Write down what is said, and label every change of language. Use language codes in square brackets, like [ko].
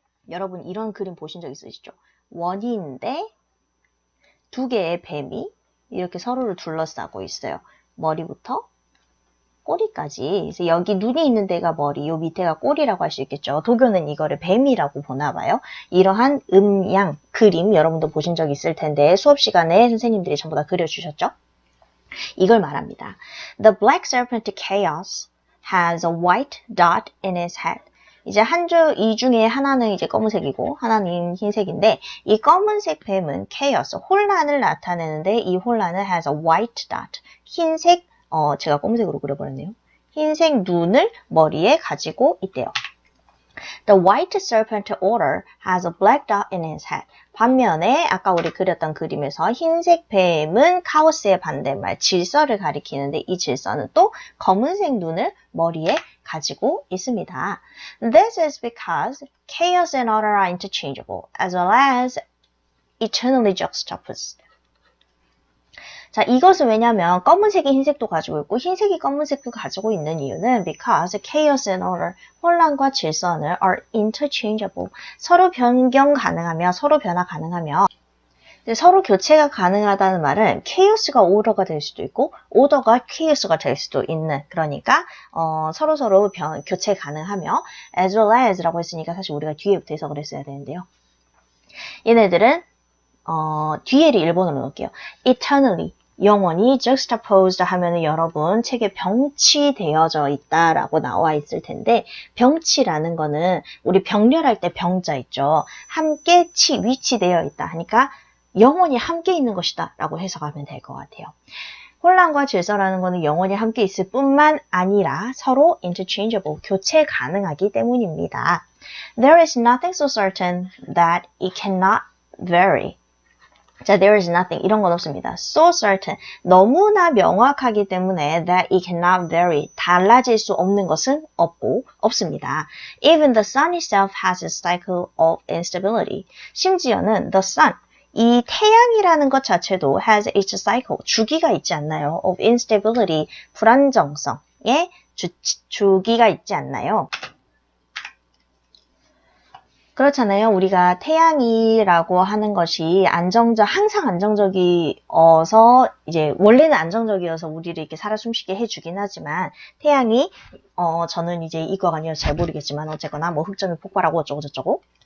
[ko] 여러분 이런 그림 보신 적 있으시죠? 원인데 두 개의 뱀이 이렇게 서로를 둘러싸고 있어요. 머리부터 꼬리까지. 그래서 여기 눈이 있는 데가 머리, 요 밑에가 꼬리라고 할 수 있겠죠. 도교는 이거를 뱀이라고 보나 봐요. 이러한 음양 그림 여러분도 보신 적 있을 텐데 수업 시간에 선생님들이 전부 다 그려주셨죠? 이걸 말합니다. [en] The black serpent chaos has a white dot in its head. [ko] 이제 이 중에 하나는 이제 검은색이고 하나는 흰색인데 이 검은색 뱀은 chaos, 혼란을 나타내는데 이 혼란은 has a white dot, 흰색, 제가 검은색으로 그려버렸네요. 흰색 눈을 머리에 가지고 있대요. [en] The white serpent otter has a black dot in his head. [ko] 반면에 아까 우리 그렸던 그림에서 흰색 뱀은 카오스의 반대말 질서를 가리키는데 이 질서는 또 검은색 눈을 머리에 가지고 있습니다. [en] This is because chaos and order are interchangeable as well as eternally juxtaposed. [ko] 자, 이것은 왜냐면 검은색이 흰색도 가지고 있고 흰색이 검은색도 가지고 있는 이유는 because chaos and order, 혼란과 질서는 are interchangeable. 서로 변경 가능하며 서로 변화 가능하며 서로 교체가 가능하다는 말은 chaos가 order가 될 수도 있고 order가 chaos가 될 수도 있는 그러니까 서로 교체 가능하며 as well as라고 했으니까 사실 우리가 뒤에부터 해석을 했어야 되는데요. 얘네들은 뒤에를 일본어로 넣을게요. eternally 영원히 juxtaposed 하면은 여러분 책에 병치되어져 있다라고 나와 있을 텐데 병치라는 거는 우리 병렬할 때 병자 있죠. 함께 위치되어 있다 하니까 영원히 함께 있는 것이다 라고 해석하면 될 것 같아요. 혼란과 질서라는 거는 영원히 함께 있을 뿐만 아니라 서로 interchangeable, 교체 가능하기 때문입니다. [en] There is nothing so certain that it cannot vary. 자, there is nothing. 이런 건 없습니다. So certain. [ko] 너무나 명확하기 때문에 that it cannot vary. 달라질 수 없는 것은 없습니다. [en] Even the sun itself has a cycle of instability. [ko] 심지어는 the sun, 이 태양이라는 것 자체도 has its cycle, 주기가 있지 않나요? Of instability, 불안정성의 주기가 있지 않나요? 그렇잖아요. 우리가 태양이라고 하는 것이 항상 안정적이어서, 이제, 원래는 안정적이어서 우리를 이렇게 살아 숨쉬게 해주긴 하지만, 태양이, 저는 이제 이과가 아니어서 잘 모르겠지만, 어쨌거나 뭐 흑점이 폭발하고 어쩌고저쩌고.